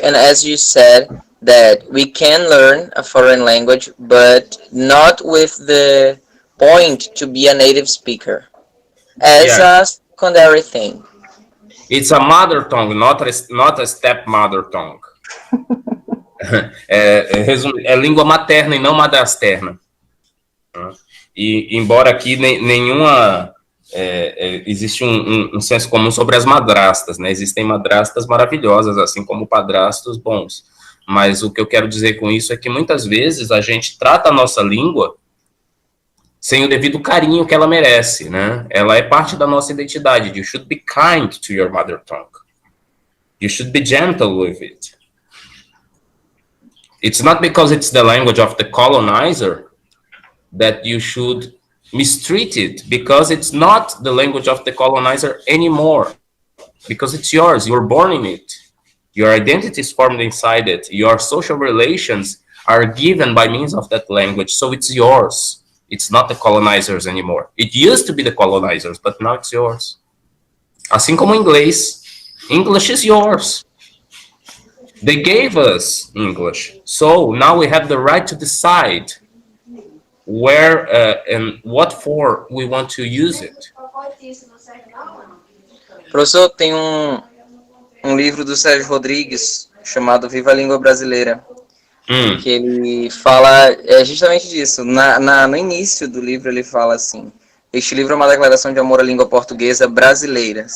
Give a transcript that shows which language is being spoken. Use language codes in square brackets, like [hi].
[en] And as you said, that we can learn a foreign language, but not with the point to be a native speaker, as a secondary thing. It's a mother tongue, not a stepmother tongue. [pt] É língua materna e não madrasterna. E embora aqui nenhuma existe um senso comum sobre as madrastas, né? Existem madrastas maravilhosas, assim como padrastos bons. Mas o que eu quero dizer com isso é que muitas vezes a gente trata a nossa língua sem o devido carinho que ela merece, né? Ela é parte da nossa identidade. [en] You should be kind to your mother tongue. You should be gentle with it. It's not because it's the language of the colonizer that you should mistreat it, because it's not the language of the colonizer anymore, because it's yours. You're born in it. Your identity is formed inside it. Your social relations are given by means of that language, so it's yours. It's not the colonizers anymore. It used to be the colonizers, but now it's yours. [pt] Assim como o inglês. [en] English is yours. They gave us English. So now we have the right to decide where and what for we want to use it. [pt] Professor, tem um livro do Sérgio Rodrigues chamado Viva a Língua Brasileira, que ele fala justamente disso. No início do livro ele fala assim: este livro é uma declaração de amor à língua portuguesa brasileira.